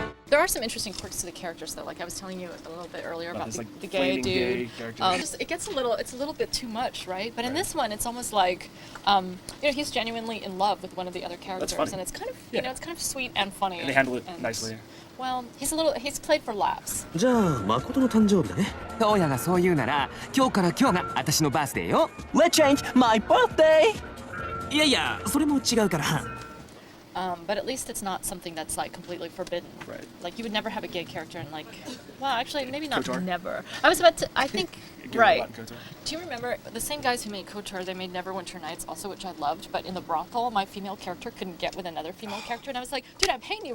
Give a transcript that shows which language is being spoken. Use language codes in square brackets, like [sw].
[en] There are some interesting quirks to the characters, though. Like I was telling you a little bit earlier about this, the, like, the gay flaming gay dude. character. It gets it's a little bit too much, right? But in this one, it's almost like, he's genuinely in love with one of the other characters, funny. and it's kind of, Yeah. it's kind of sweet and funny. And they handle it nicely. Well, he's played for laughs. [ja] じゃあ誠の誕生日だね。親がそう言うなら今日から今日が私のバースデーよ [en] Let's change my birthday! [ja] いやいや、それも違うから。 [en] But at least it's not something that's like completely forbidden. Right. Like you would never have a gay character in like, well, actually maybe not KOTOR? never. I was about to. I think Gay right. Robot and KOTOR. Do you remember the same guys who made KOTOR? They made Neverwinter Nights also, which I loved. But in the brothel, my female character couldn't get with another female character, and I was like, dude, I'm paying you